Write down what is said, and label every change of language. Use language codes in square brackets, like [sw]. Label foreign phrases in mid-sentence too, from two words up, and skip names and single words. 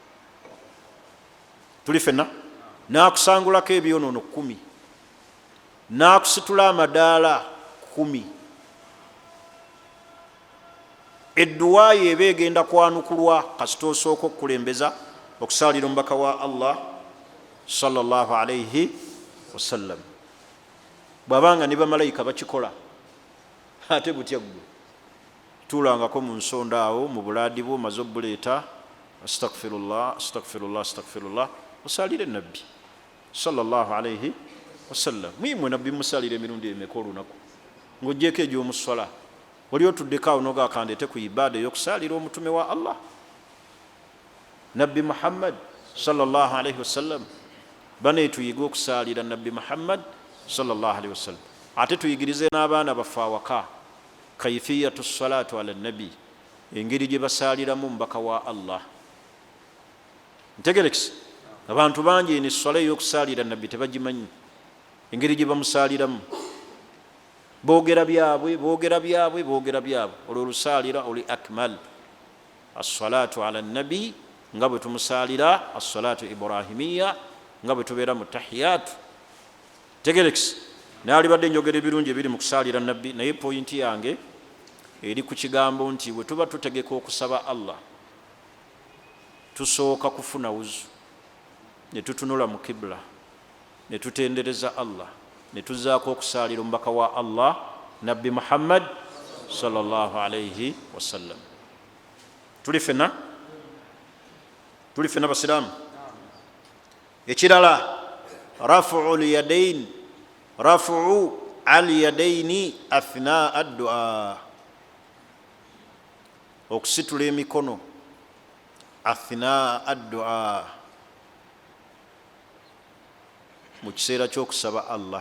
[lg] Tuli fenna n'akusangulako ebyonoono 10, n'akusitula amadaala 10. Edduwa ye eba egenda kwanukulwa kasita osooka okukulembeza okusaalira omubaka wa Allah [ar] صلى الله عليه وسلم. [lg] Bw'abanga ne bamalayika bakikola ate butya ggwe tuulangako mu nsonda awo mu bulaadi bwo omaze obuleeta [ar] أستغفر الله أستغفر الله أستغفر الله, [lg] osaalire nabbi [ar] صلى الله عليه وسلم. [lg] Mwimwe nabbi musaalire emirundi emeka olunaku ng'oggyeko egy'omuswala, oli otuddeko awo noga akandeete ku ibaada ey'okusaalira omutume wa Allah nabbi Muhammad [ar] صلى الله عليه وسلم. [lg] Bane tuyiga okusalira nabbi Muhammad [ar] صلى الله عليه وسلم. [lg] Ate tuyigirize n'abaana baffe awaka [ar] كيفية الصلاة على النبي, [lg] engeri gye basaliramu mubaka wa Allah. Ntegerekisi abantu bangi ni swala y'okusalira nabbi tebagimanyi, engeri gye bamusaliramu. Boogera byabwe olwo olusalira oli akmal. [ar] الصلاة على النبي [lg] nga bwe tumusalira [ar] الصلاة الإبراهيمية, [lg] nga bwe tubeera mu tahiyatu. Tegerekisi naali badde njogera ebirungi ebiri mu kusalira nabbi, naye pointi yange eri ku kigambo nti bwe tuba tutegeka okusaba Allah tusooka kufuna wuzu, ne tutunula mu kibla, ne tutendereza Allah, ne tuzaako okusalira omubaka wa Allah nabbi Muhammad [ar] صلى الله عليه وسلم. [lg] Tuli fena basiraamu. Ekirala [ar] رفع اليدين أثناء الدعاء, [lg] okusitula emikono [ar] أثناء الدعاء [lg] mu kiseera ky'okusaba Allah.